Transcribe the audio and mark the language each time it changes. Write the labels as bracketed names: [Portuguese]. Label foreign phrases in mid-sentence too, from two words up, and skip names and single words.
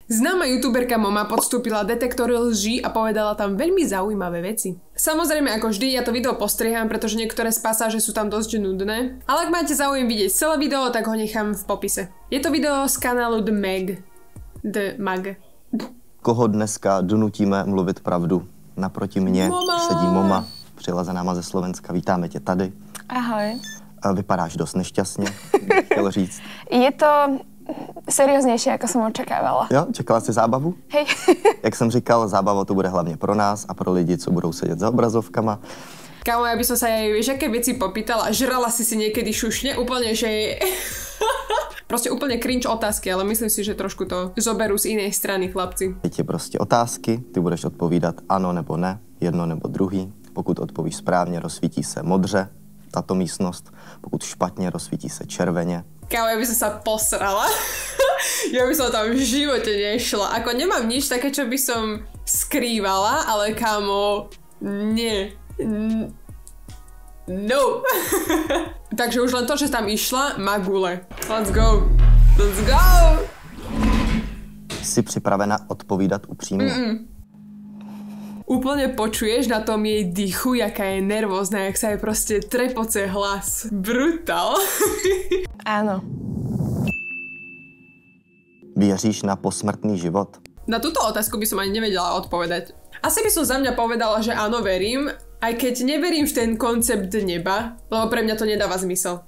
[Slovak] Známa youtuberka Moma podstúpila detektor lží a povedala tam veľmi zaujímavé veci. Samozrejme, ako vždy, ja to video postriham, pretože niektoré z pasáže sú tam dosť nudné. Ale ak máte záujem vidieť celé video, tak ho nechám v popise. Je to video z kanálu The Mag. [Czech] Koho dneska donutíme mluvit pravdu? Naproti mně sedí Moma, přilezená ze Slovenska. Vítáme tě tady. Ahoj. Vypadáš dost nešťastně, bych chtěl říct. [Slovak] Je to serióznejšie, ako som očekávala. [Czech] Jo, čekala jsi zábavu? [Slovak] Hej. [Czech] Jak jsem říkal, zábava to bude hlavně pro nás a pro lidi, co budou sedět za obrazovkama. [Slovak] Kámo, ja by som sa jej, vieš, aké veci popýtala. Žrala si niekedy šušne? Úplne, že... Proste úplne cringe otázky, ale myslím si, že trošku to zoberú z inej strany chlapci. [Czech] Teď je prostě otázky, ty budeš odpovídat ano nebo ne, jedno nebo druhý. Pokud odpovíš správně, rozsvítí se modře tato místnost, pokud špatně, rozsvítí se červeně. [Slovak] Kámo, ja by som sa posrala. Ja by som tam v živote nešla. Ako nemám nič také, čo by som skrývala, ale kámo, nie. No. Takže už len to, že tam išla, má gule. [English] Let's go. Let's go. [Czech] Jsi připravena odpovídat upřímně? [Slovak] Úplne počuješ na tom jej dýchu, jaká je nervózna, jak sa jej proste trepoce hlas. Brutál. Áno. [Czech] Věříš na posmrtný život? [Slovak] Na túto otázku by som ani nevedela odpovedať. Asi by som za mňa povedala, že áno, verím, aj keď neverím v ten koncept neba, lebo pre mňa to nedáva zmysel.